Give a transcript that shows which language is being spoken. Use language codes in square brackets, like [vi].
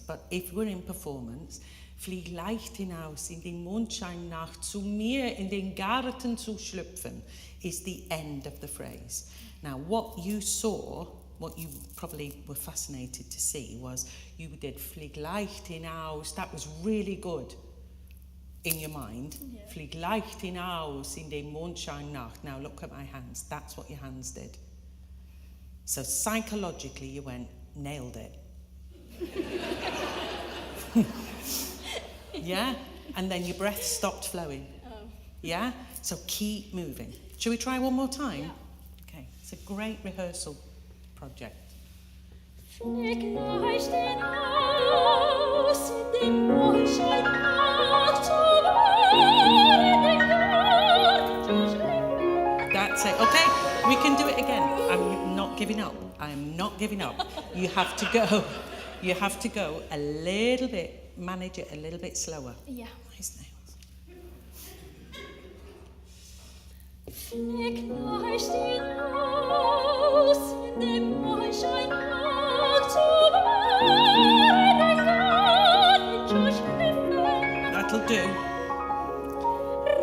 [en] But if we're in performance, [de] flieg leicht hinaus in den Mondscheinnacht, zu mir in den Garten zu schlüpfen, [en] is the end of the phrase. Now, what you saw, what you probably were fascinated to see, was you did [de] flieg leicht hinaus. [en] That was really good in your mind. Yeah. [de] Flieg leicht hinaus in den Mondscheinnacht. [en] Now, look at my hands. That's what your hands did. So psychologically you went, nailed it. Yeah? And then your breath stopped flowing. Yeah? So keep moving. Shall we try one more time? Yeah. Okay. It's a great rehearsal project. [de] Flieg leicht hinaus in die Mondscheinnacht, zu mir in den Garten zu schliefen. [en] That's it. Okay, we can do it again. I'm not giving up. I'm not giving up. You have to go. You have to go a little bit, manage it a little bit slower. Yeah. Nice nails. [de] Flieg leicht hinaus in die Mondscheinnacht, zu mir in den Garten zu schliefen. [en] That'll do.